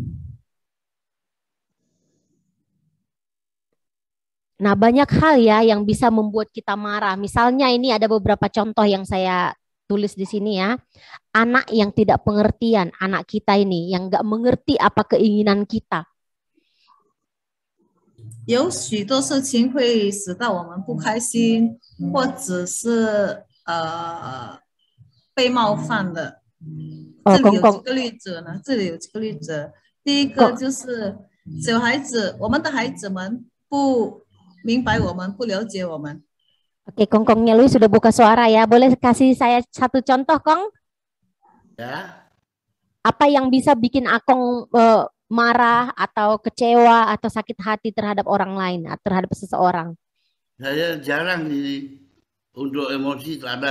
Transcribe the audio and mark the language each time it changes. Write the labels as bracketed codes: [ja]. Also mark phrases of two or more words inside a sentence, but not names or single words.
[id] Nah, banyak hal ya yang bisa membuat kita marah. Misalnya ini ada beberapa contoh yang saya tulis di sini ya. Anak yang tidak pengertian, anak kita ini yang nggak mengerti apa keinginan kita. [zh] 有许多事情会使到我们不开心，或者是被冒犯的。这里有几个例子呢？这里有几个例子。第一个就是小孩子，我们的孩子们不明白我们，不了解我们。 [id] Oke, Kongkongnya Luis sudah buka suara ya. Boleh kasih saya satu contoh, Kong? Ya. Apa yang bisa bikin Akong marah atau kecewa atau sakit hati terhadap orang lain, terhadap seseorang? Saya jarang untuk emosi tak ada.